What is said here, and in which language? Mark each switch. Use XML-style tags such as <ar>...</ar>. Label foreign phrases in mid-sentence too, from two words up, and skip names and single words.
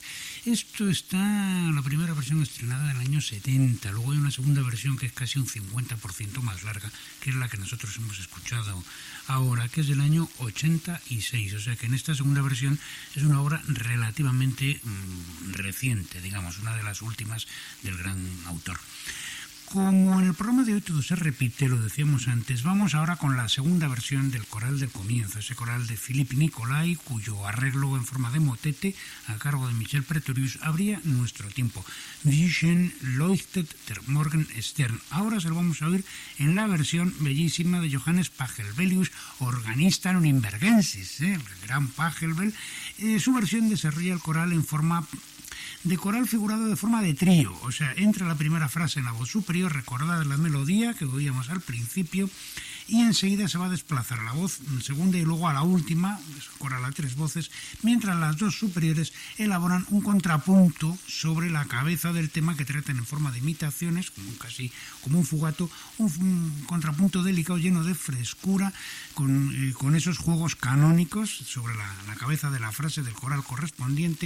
<es>Esto está la primera versión estrenada en el año 70, luego hay una segunda versión que es casi un 50% más larga, que es la que nosotros hemos escuchado ahora, que es del año 86, o sea que en esta segunda versión es una obra relativamente reciente, digamos, una de las últimas del gran autor. Como en el programa de hoy todo se repite, lo decíamos antes, vamos ahora con la segunda versión del coral del comienzo, ese coral de Philippe Nicolai, cuyo arreglo en forma de motete, a cargo de Michel Pretorius, abría nuestro tiempo.</es> <de>Vision leuchtet der Morgenstern.</de> <es>Ahora se lo vamos a oír en la versión bellísima de Johannes Pachelbelius,</es> <la>organista nürnbergensis,</la> <es>el gran Pachelbel. Su versión desarrolla el coral en forma de coral figurado de forma de trío, o sea, entra la primera frase en la voz superior, recordad la melodía que oíamos al principio, y enseguida se va a desplazar a la voz segunda y luego a la última, coral a 3 voces, mientras las dos superiores elaboran un contrapunto sobre la cabeza del tema que tratan en forma de imitaciones, casi como un fugato, un contrapunto delicado lleno de frescura, con esos juegos canónicos sobre la cabeza de la frase del coral correspondiente.</es>